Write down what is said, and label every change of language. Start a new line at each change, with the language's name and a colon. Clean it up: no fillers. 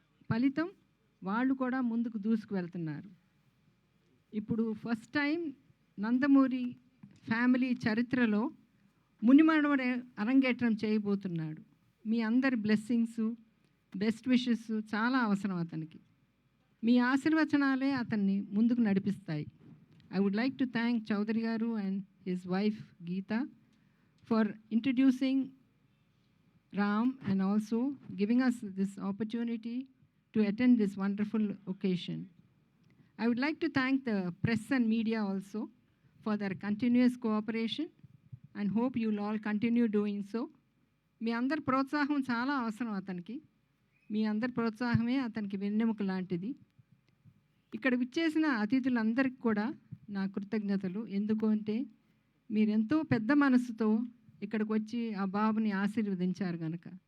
Telugu: ఫలితం వాళ్ళు కూడా ముందుకు దూసుకు వెళ్తున్నారు. ఇప్పుడు ఫస్ట్ టైం నందమూరి ఫ్యామిలీ చరిత్రలో మునిమనవడు అరంగేట్రం చేయబోతున్నాడు. మీ అందరి బ్లెస్సింగ్స్, బెస్ట్ విషెస్ చాలా అవసరం అతనికి. మీ ఆశీర్వచనాలే అతన్ని ముందుకు నడిపిస్తాయి.
English: I would like to thank Chaudhary Garu and his wife Geeta for introducing Ram and also giving us this opportunity to attend this wonderful occasion. I would like to thank the press and media also for their continuous cooperation and hope you will all continue doing so.
Telugu: మీ అందరి ప్రోత్సాహం చాలా అవసరం అతనికి. మీ అందరి ప్రోత్సాహమే అతనికి వెన్నెముక లాంటిది. ఇక్కడ విచ్చేసిన అతిథులందరికీ కూడా నా కృతజ్ఞతలు. ఎందుకు అంటే మీరెంతో పెద్ద మనసుతో ఇక్కడికి వచ్చి ఆ బాబుని ఆశీర్వదించారు కనుక.